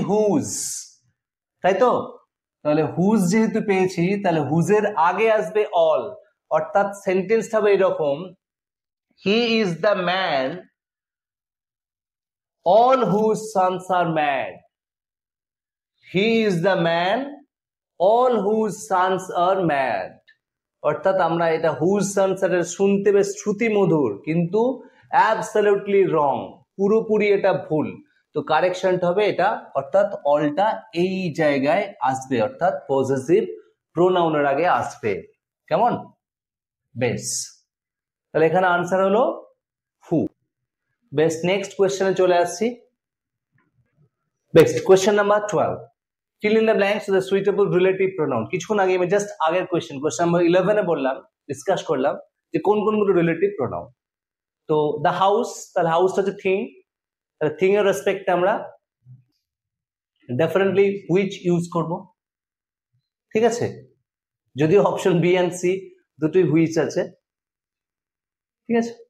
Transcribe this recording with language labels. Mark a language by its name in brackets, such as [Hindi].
[Bangla] Whose, তাই তো? তাহলে হুজ যেহেতু পেয়েছি, তাহলে হুজের আগে আসবে অল, অর্থাৎ সেন্টেন্সটা হবে এরকম, [English] He is the man all whose sons are mad. He is the man all whose sons are mad. [Bangla] অর্থাৎ আমরা এটা হুজ সন্স এর শুনতে বেশ শ্রুতি মধুর, কিন্তু অ্যাবসলিউটলি রং, পুরোপুরি এটা ভুল। তো কারেকশনটা হবে এটা, অর্থাৎ অলটা এই জায়গায় আসবে, অর্থাৎ পজেসিভ প্রোনাউনের আগে আসবে। কেমন? বেশ, তাহলে এখানে আনসার হলো হু। বেশ, নেক্সট কোয়েশ্চেনে চলে আসছি। [English] Next, question number 12. Fill in the blanks with a suitable relative pronoun. [Bangla] কিছুক্ষণ আগে আমি জাস্ট আগের কোয়েশ্চেন নাম্বার 11 এ বললাম, ডিসকাস করলাম যে কোন কোনগুলো রিলেটিভ প্রোনাউন। তো দ্য হাউস, তাহলে হাউসটা হচ্ছে থিং, তাহলে থিং এর রেসপেক্টে আমরা ডেফিনেটলি হুইচ ইউজ করব, ঠিক আছে, যদিও অপশন বি এন্ড সি দুটোই হুইচ আছে, ঠিক আছে।